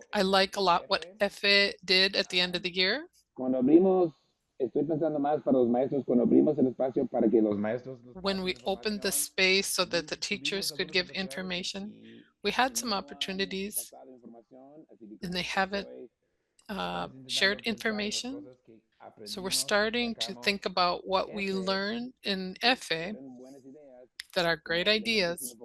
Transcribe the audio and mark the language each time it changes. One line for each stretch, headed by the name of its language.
English: I like a lot what EFFE did at the end of the year.
Spanish: Cuando abrimos, estoy pensando más para los maestros, cuando abrimos el espacio para que los maestros nos
English: When we opened the space so that the teachers could give information, we had some opportunities and they haven't shared information. So we're starting to think about what we learned in EFFE that are great ideas